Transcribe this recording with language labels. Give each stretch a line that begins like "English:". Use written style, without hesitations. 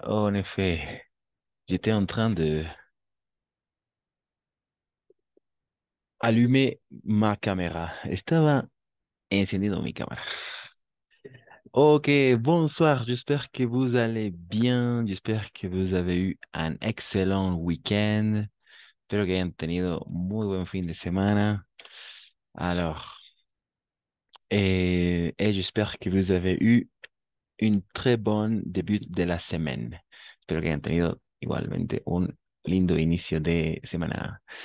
French: En effet, j'étais en train de allumer ma caméra.
Spanish: Estaba encendido mi cámara.
French: Ok, bonsoir. J'espère que vous allez bien. J'espère que vous avez eu un excellent week-end.
Spanish: Espero que hayan tenido muy buen fin de semana.
French: Alors, et j'espère que vous avez eu une très bonne début de la semaine.
Spanish: Espero que hayan tenido igualmente un lindo inicio de semana.